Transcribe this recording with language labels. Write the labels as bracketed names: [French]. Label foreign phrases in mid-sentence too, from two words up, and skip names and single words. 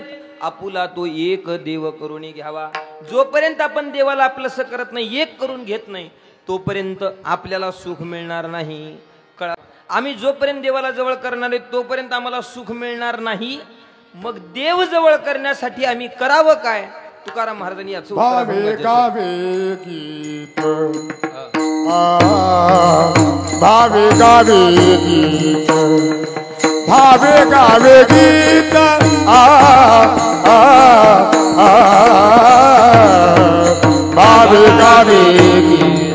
[Marathi] आपुला तो एक देव करून घ्यावा. जोपर्यंत आपण देवाला आपलंसं करत नाही, एक करून घेत नाही, तोपर्यंत आपल्याला सुख मिळणार नाही. कळा, आम्ही जोपर्यंत देवाला जवळ करणार आहे तोपर्यंत आम्हाला सुख मिळणार नाही. मग देव जवळ करण्यासाठी आम्ही करावं काय? तुकाराम महाराजांनी याचं भावे गावे गीत भावे गावे गीत भावे गावे गीत भावे गावे गीत